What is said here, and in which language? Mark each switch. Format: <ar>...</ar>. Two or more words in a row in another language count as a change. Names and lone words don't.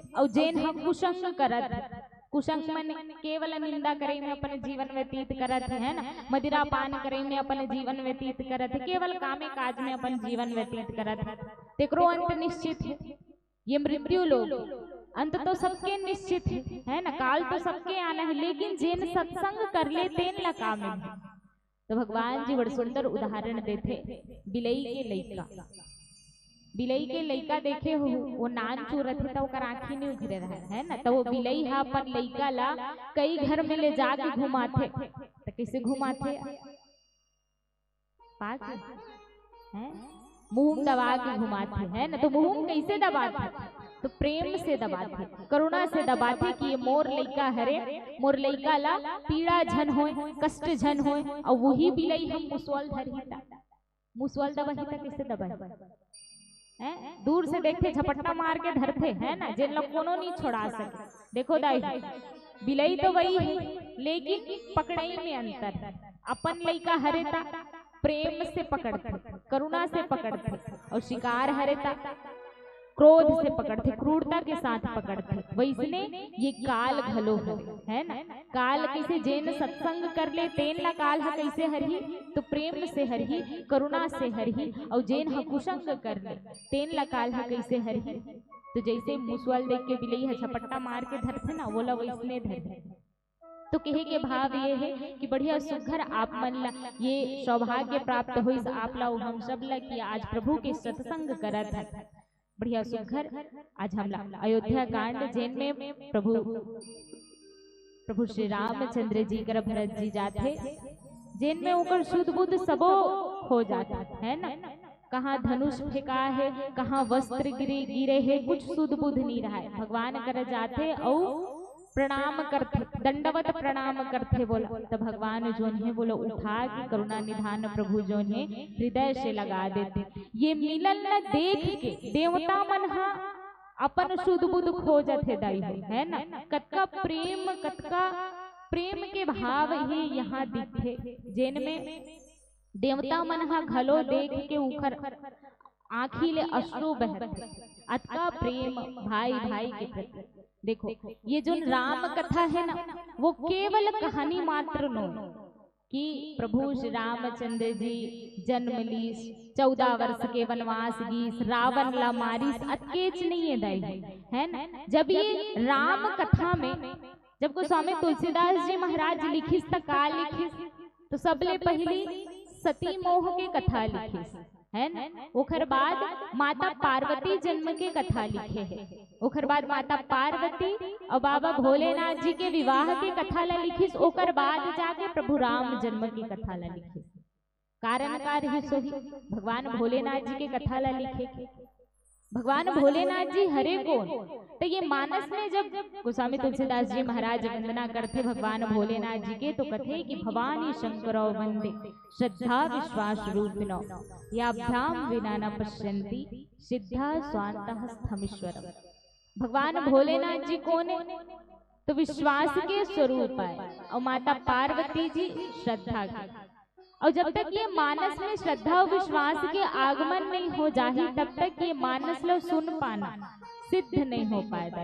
<hne>और जैन हम कुसंग करत है, कुसंग मन केवल निंदा करे में अपने जीवन व्यतीत करत है ना, मदिरा पान करे में अपने जीवन व्यतीत करत है, केवल कामे काज में अपन जीवन व्यतीत करत है, तेकरो अंत निश्चित है। ये मृत्यु लोग अंत तो सबके निश्चित है ना, काल तो सबके आना है, लेकिन जिन सत्संग कर ले तेन ला काम है। तो भगवान जी बड़ सुंदर उदाहरण देते, बिलई के लइका, बिलई के लइका देखे हो, वो नान चूरत है तो ओकर आँखी नहीं उघरे रहा है ना, तो वो बिलई हा अपन लइका ला कई घर में ले जाके घुमाथे, तो कैसे घुमाथे, पास है मुंह दबा के घुमाते है ना, तो मुंह कैसे दबाते, तो प्रेम से दबाते, करुणा से दबाते कि ये मोर लइका हरे, मोर लइका ला पीड़ा झन होए, कष्ट झन होए, और वही बिलई हम मुसवल धरहिता, मुसवल दबहिता कैसे दबाए, दूर से देखते झपट्टा मार के धरते है ना, जिन लोग कोनो नहीं छोड़ा सके। देखो दाई बिलई तो वही है, लेकिन पकड़ई में अंतर है, अपन लइका हरेता प्रेम से पकड़ते, करुणा से पकड़ते, और शिकार हरेता क्रोध से पकड़ते, क्रूरता के साथ पकड़ते। वैसने ये काल घलो है ना, काल कैसे जेन सत्संग कर ले तेन ला काल हा कैसे हरही, तो प्रेम से हरही, करुणा से हरही, और जेन हा कुसंग कर ले तेन ला काल हा कैसे हरही। तो जैसे मुसवाल देख के बिलई हा झपट्टा मार के धरते ना, वो ला वैसने धरते। तो कहे के भाव ये है कि बढ़िया सुघर आप मन ला ये सौभाग्य प्राप्त हुई आप ला हम सब ला कि आज प्रभु के सत्संग करत है, बढ़िया सुघर। आज हम ला अयोध्या कांड जेन में प्रभु श्री रामचंद्र जी कर भरत जी जाते, जेन में ओकर शुद्ध बुद्ध सबो हो जाता है ना, कहाँ धनुष फेंका है, कहाँ वस्त्र गिरे है, कुछ शुद्ध बुद्ध नहीं रहा है। भगवान कर जाते और प्रणाम करते, दंडवत प्रणाम करते, बोला तो भगवान जो है बोलो उठा के करुणा निधान प्रभु जो है हृदय से लगा देते। ये मिलन न देख के देवता मन हा अपन शुद्ध बुद्ध खोजत है दाई है ना, कतका प्रेम के भाव ही यहाँ दिखे, जेन में देवता मन हा घलो देख के उखर आँखी ले अश्रु बहते, अतका प्रेम भाई भाई के प्रति। देखो ये जो राम कथा है ना, वो केवल कहानी मात्र नो कि प्रभु श्री रामचंद्र जी जन्म लीस, 14 वर्ष के वनवास गीस, रावण ला मारिस, अतकेच नहीं है दाई है ना। जब ये राम कथा में जब गोस्वामी तुलसीदास जी महाराज लिखिस त का लिखिस, तो सबले पहली सती मोह के कथा लिखिस है न, ओखर बाद माता पार्वती जन्म के कथा लिखे है, ओखर बाद माता पार्वती और बाबा भोलेनाथ जी के विवाह के कथा ला लिखिस, ओकर बाद जाके प्रभु राम जन्म की कथा ला लिखिस। कारण कार्य सोही भगवान भोलेनाथ जी के कथा ला लिखे, भगवान भोलेनाथ जी हरे कौन, तो ये मानस में जब गोस्वामी तुलसीदास जी महाराज वंदना करते भगवान भोलेनाथ जी के, तो कथे कि</hne> <sa>भवानी शंकरो वंदे श्रद्धा विश्वास रूपिणो याभ्याम विना न पश्यन्ति सिद्धा स्वांतः स्थमीश्वर।</sa> <hne>भगवान भोलेनाथ जी कौन है, तो विश्वास के स्वरूप है, और माता पार्वती जी श्रद्धा की। और जब तक ये मानस में श्रद्धा और विश्वास के आगमन नहीं हो जाही, तब तक ये मानस लो सुन पाना सिद्ध नहीं हो पाएगा।</hne>